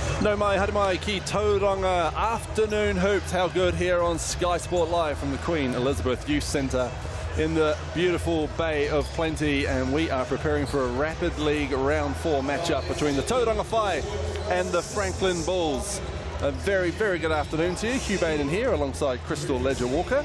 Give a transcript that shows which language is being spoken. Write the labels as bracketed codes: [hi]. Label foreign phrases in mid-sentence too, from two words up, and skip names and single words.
[mi] Nau mai, haere mai ki Tauranga [en] afternoon hoops. How good here on Sky Sport Live from the Queen Elizabeth Youth Centre in the beautiful Bay of Plenty, and we are preparing for a Rapid League Round 4 matchup between the Tauranga Whai and the Franklin Bulls. A very, very good afternoon to you. Hugh Baden here alongside Crystal Ledger-Walker.